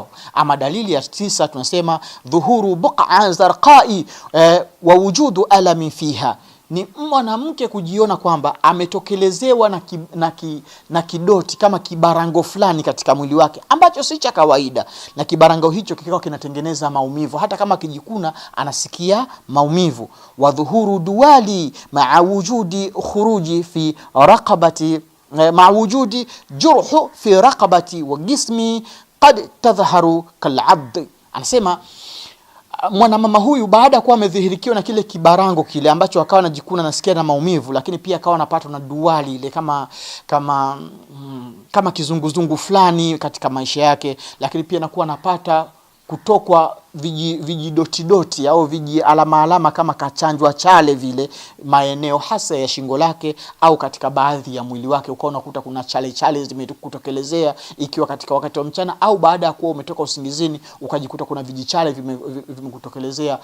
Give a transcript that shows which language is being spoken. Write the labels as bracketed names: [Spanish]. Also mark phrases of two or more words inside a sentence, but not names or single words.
[Swahili] Ama dalili ya 9 tunasema [Arabic] ظهور بقعة زرقاء ووجود ألم فيها, [Swahili] ni mwanamke kujiona kwamba ametokelezewa na kidoti kama kibarango fulani katika mwili wake ambacho si cha kawaida, na kibarango hicho kikao kinatengeneza maumivu, hata kama kijikuna anasikia maumivu. [Arabic] وظهور دوار مع وجود خروج في الرقبة مع وجود جرح في الرقبة والجسم قد تظهر كالعبد. [Swahili] Anasema mwanamama huyu baada ya kuwa amedhihirikiwa na kile kibarango kile ambacho akawa anajikuna nasikia na maumivu, lakini pia akawa anapatwa na duali ile kama kizunguzungu fulani katika maisha yake, lakini pia anakuwa anapata kutokwa vijidoti au alama kama kachanjwa chale vile maeneo hasa ya shingo lake au katika baadhi ya mwili wake, ukawa unakuta kuna chale zimekutokelezea, ikiwa katika wakati wa mchana au baada ya kuwa umetoka usingizini ukajikuta kuna vijichale vimekutokelezea.